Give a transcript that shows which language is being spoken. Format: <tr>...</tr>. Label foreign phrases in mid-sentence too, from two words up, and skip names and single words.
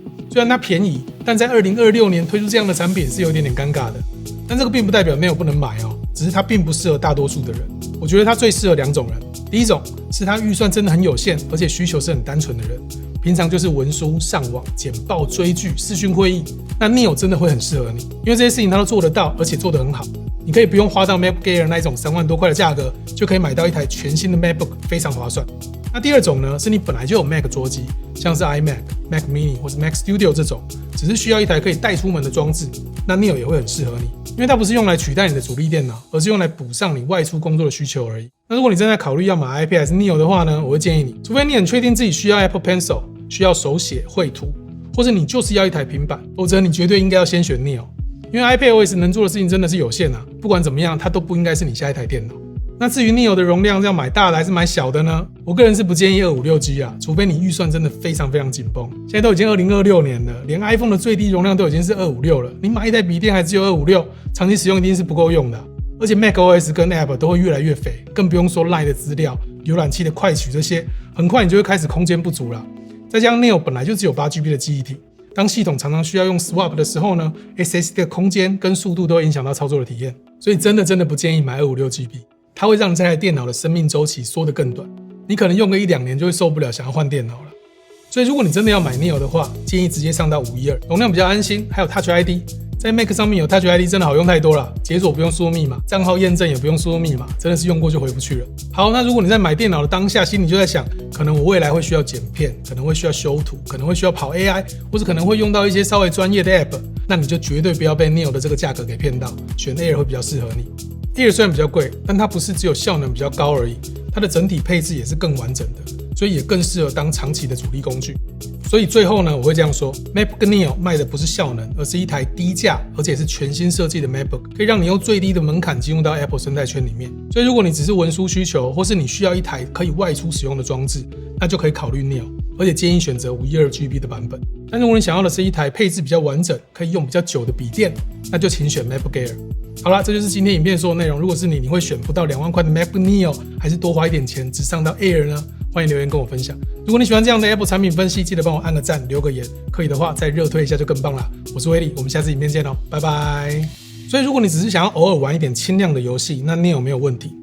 <zh>雖然它便宜，但在2026年推出這樣的產品是有點尷尬的。但這個並不代表 Neo 不能買哦，只是它並不適合大多數的人。我覺得它最適合2種人。第一種是他預算真的很有限，而且需求是很單純的人，平常就是文書、上網、簡報、追劇、視訊會議，那 Neo 真的會很適合你，因為這些事情他都做得到，而且做得很好。你可以不用花到 MacGear 那一種3萬多塊的價格，就可以買到一台全新的 MacBook， 非常划算。那第2種呢，是你本來就有 Mac 桌機，像是 iMac、Mac Mini 或是 Mac Studio 這種，只是需要一台可以帶出門的裝置，那 Neo 也会很適合你，因為它不是用來取代你的主力電腦，而是用來補上你外出工作的需求而已。那如果你正在考慮要買 iPad 還是 Neo 的話呢，我會建議你，除非你很確定自己需要 Apple Pencil， 需要手寫繪圖，或者你就是要一台平板，否則你絕對應該要先選 Neo，因為 iPadOS 能做的事情真的是有限啊，不管怎麼樣，它都不應該是你下一台電腦。那至於 Neo 的容量要買大的還是買小的呢？我個人是不建議 256G 啊，除非你預算真的非常非常緊繃。現在都已經2026年了，連 iPhone 的最低容量都已經是256了，你買一台筆電還只有256，長期使用一定是不夠用的啊。而且 macOS 跟 App 都會越來越肥，更不用說 LINE 的資料、瀏覽器的快取這些，很快你就會開始空間不足了。再加上 Neo 本來就只有8GB 的記憶體，當系統常常需要用 Swap 的時候呢 ，SSD 的空間跟速度都會影響到操作的體驗，所以真的不建議買 256GB。它會讓你這台電腦的生命週期縮得更短，你可能用個1-2年就會受不了，想要換電腦了。所以如果你真的要買 Neo 的話，建議直接上到512，容量比較安心，還有 Touch ID， 在 Mac 上面有 Touch ID 真的好用太多了，解鎖不用輸入密碼，賬號驗證也不用輸入密碼，真的是用過就回不去了。好，那如果你在買電腦的當下，心裡就在想，可能我未來會需要剪片，可能會需要修圖，可能會需要跑 AI， 或者可能會用到一些稍微專業的 App， 那你就絕對不要被 Neo 的這個價格給騙到，選 Air 會比較適合你。Air 雖然比較貴，但它不是只有效能比較高而已，它的整體配置也是更完整的，所以也更適合當長期的主力工具。所以最後呢，我會這樣說 ，MacBook Neo 賣的不是效能，而是一台低價而且是全新設計的 MacBook， 可以讓你用最低的門檻進入到 Apple 生態圈裡面。所以如果你只是文書需求，或是你需要一台可以外出使用的裝置，那就可以考慮 Neo， 而且建議選擇 512GB 的版本。但如果你想要的是一台配置比較完整，可以用比較久的筆電，那就請選 MacBook Air。好啦，這就是今天影片所有內容。如果是你會選不到2萬塊的 MacBook Neo， 還是多花一點錢只上到 Air 呢？歡迎留言跟我分享。如果你喜歡這樣的 Apple 產品分析，記得幫我按個讚，留個言，可以的話再熱推一下就更棒啦。我是威利，我們下次影片見哦，拜拜。所以如果你只是想要偶爾玩一點輕量的遊戲，那 Neo 沒有問題。</zh>